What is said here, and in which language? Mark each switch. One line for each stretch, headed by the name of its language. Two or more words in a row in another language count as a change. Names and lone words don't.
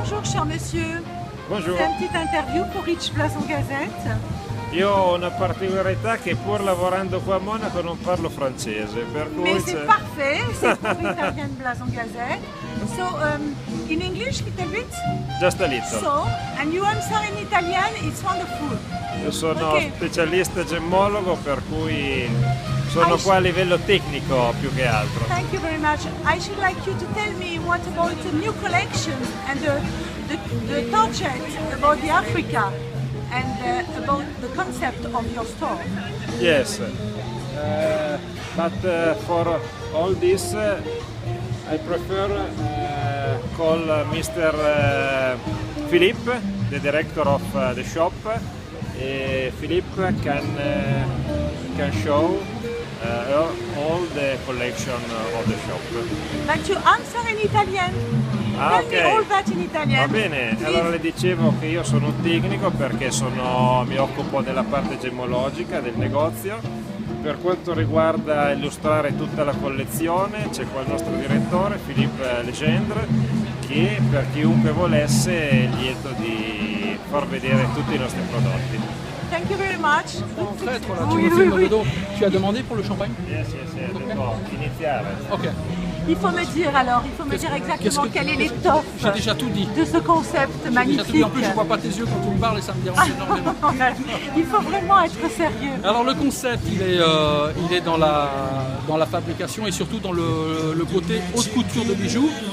French: cher monsieur. Bonjour. C'est une petite interview pour Rich Blason Gazette.
Italian: Io ho una particolarità che pur lavorando qua a Monaco non parlo francese, per cui
French: Mais c'est parfait, c'est pour Italian Blason Gazette.
English: So, in English, little bit? just a little. So, and you answer in Italian, it's wonderful.
Italian: Io sono
English: Ok.
Italian: specialista gemmologo, per cui sono qua a livello tecnico più che altro.
English: Thank you very much. I should like you to tell me what about the new collection and the project about the Africa and about the concept of your store. Yes, but for all this I prefer call Mr. Philippe, the director of the shop. Philippe can show all the collection of the shop. But you answer in Italian. Ah, Tell me ok. all that in Italian.
Italian: Va bene,
English: Please.
Italian: allora le dicevo che io sono un tecnico perché mi occupo della parte gemmologica del negozio. Per quanto riguarda illustrare tutta la collezione c'è qua il nostro direttore Philippe Legendre, che per chiunque volesse è lieto di far vedere tutti i nostri prodotti.
English: Thank you very much.
French: En fait, voilà, tu Oui, me oui, filmes oui. le dos. Tu as demandé pour le champagne?
English: Yes,
Italian: devo iniziare.
English: Ok.
French: Il faut me dire alors, il faut me dire exactement quelle est l'étoffe J'ai déjà tout dit. de ce concept J'ai déjà tout dit. magnifique. En plus, je vois pas tes yeux quand tu me parles et ça me dérange énormément. Il faut vraiment être sérieux. Alors le concept, il est dans la fabrication et surtout dans le côté haute couture de bijoux.